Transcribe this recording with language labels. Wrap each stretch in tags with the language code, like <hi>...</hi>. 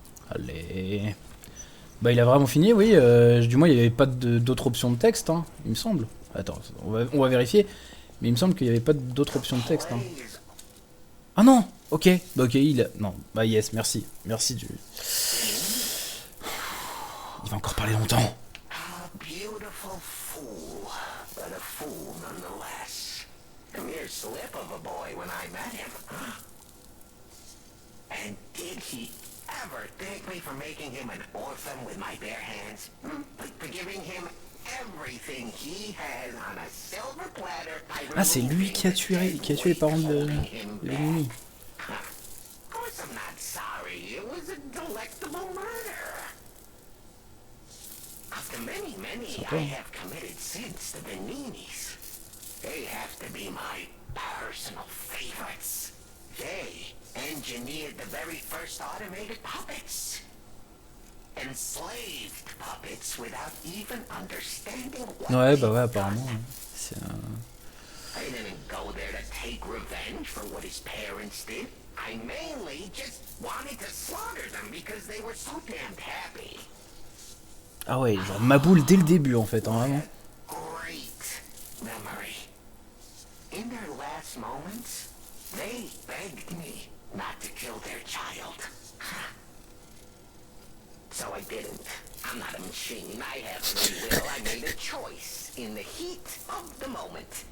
<fr>Allez. Bah il a vraiment fini, oui. Du moins il n'y avait pas d'autres options de texte, hein, il me semble. Attends, on va vérifier. Mais il me semble qu'il n'y avait pas d'autres options de texte. Hein. Ah non. Ok. Bah ok, il a... Non. Bah yes, merci. Merci du... Il va encore parler longtemps.</fr> <en>A beautiful fool, but a fool nonetheless. A mere slip of a boy when I met him. And did he ever thank me for making him an orphan with my bare hands? For giving him everything he has on a silver platter.</en> <fr>Ah, c'est lui qui a tué les parents de Mimi.</fr> <en>Of course I'm not sorry. It was a delectable murder. Of the many I have committed since the Beninis, they have to be my personal favorites. They engineered the very first automated puppets. Enslaved puppets without even understanding what</en> <fr>Ouais, bah ouais,</fr> <en>done.</en> <fr>apparemment. C'est un...</fr> <en>I didn't go there to take revenge for what his parents did. I mainly just wanted to slaughter them because they were so damned happy.</en> <fr>Ah ouais, genre ma boule dès le début en fait, hein, vraiment.</fr> <en>Great memory. In their last moments, they begged me not to kill their child. So I didn't. I'm not a machine. I have free will. I made a choice in the heat of the moment.</en>